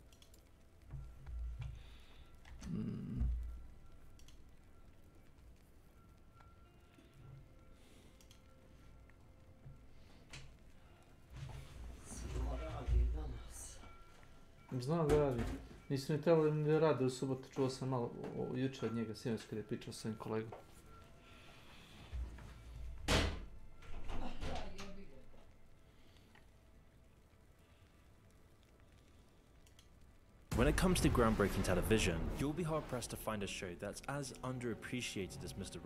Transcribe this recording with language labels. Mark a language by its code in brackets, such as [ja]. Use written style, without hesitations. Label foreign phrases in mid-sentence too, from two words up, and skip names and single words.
[bs] Silo radi danas. Znam da radi. Nisu ni trebali ni da rade u subotu, čuo sam malo jučer od njega, sinoć kada je pričao s svojim kolegom. [en] When it comes to groundbreaking television, you'll be hard-pressed to find a show that's as underappreciated as Mr.